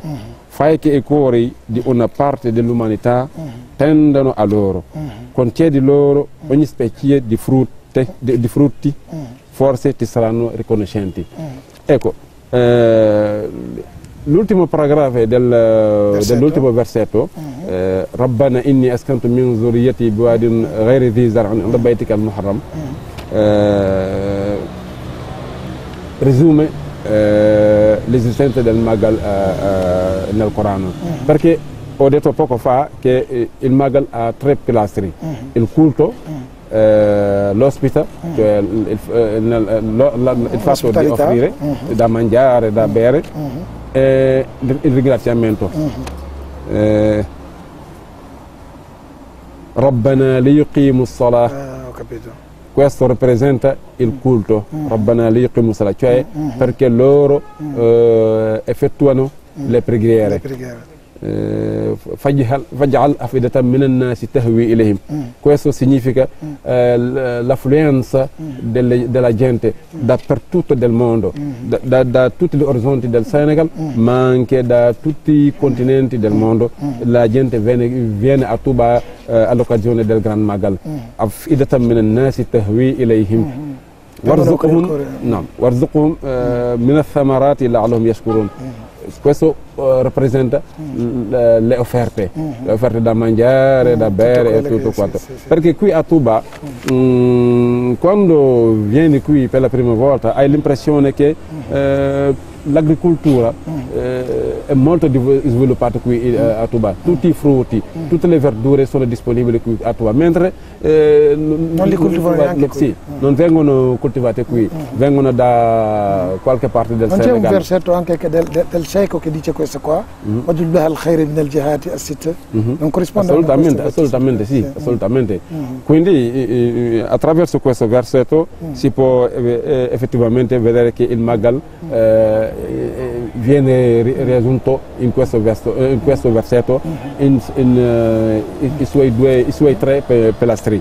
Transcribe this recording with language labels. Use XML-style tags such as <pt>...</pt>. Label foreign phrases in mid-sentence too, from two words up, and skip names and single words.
<it>Fai che i cuori di una parte dell'umanità tendano a loro. Concedi loro ogni specie di frutti, forse ti saranno riconoscenti. Ecco, l'ultimo paragrafo dell'ultimo versetto,</it> <ar>ربنا إني أسكنت من ذريتي بواد غير ذي زرع عند بيتك المحرم,</ar> <it>risume l'esistenza del Magal nel Corano. Perché ho detto poco fa che il Magal ha tre pilastri: il culto, l'ospita, cioè il fatto di offrire da mangiare, da bere, e il ringraziamento.</it> <ar>ربنا ليقيموا الصلاة,</ar> <it>questo rappresenta il culto.</it> <ar>ربنا ليقيموا الصلاة,</ar> <it>cioè perché loro effettuano le preghiere.</it> <ar>فاجعل أفئدة من الناس تهوي إليهم.</ar> <it>Questo significa l'affluenza della gente dappertutto del mondo, da tutti gli orizzonti del Senegal, ma anche da tutti i continenti del mondo. La gente viene a Touba all'occasione del Gran Magal.</it> <ar>أفئدة من الناس تهوي إليهم وارزقهم من الثمرات لعلهم يشكرون.</ar> <it>Questo rappresenta le offerte da mangiare, da bere e tutto quanto. Perché qui a Touba, quando vieni qui per la prima volta, hai l'impressione che l'agricoltura è molto sviluppata qui a Touba. Tutti i frutti, tutte le verdure sono disponibili qui a Touba, mentre non li coltivano neanche qui. Sì, non vengono coltivate qui, vengono da qualche parte del Senegal. Non c'è un versetto anche del Sheikh che dice questo qua?</it> <ar>وجل الله الخير من الجهات الست.</ar> <it>Non corrisponde assolutamente sì, assolutamente. Quindi attraverso questo versetto si può effettivamente vedere che il Magal viene riassunto in questo versetto in i suoi tre pilastri.</it>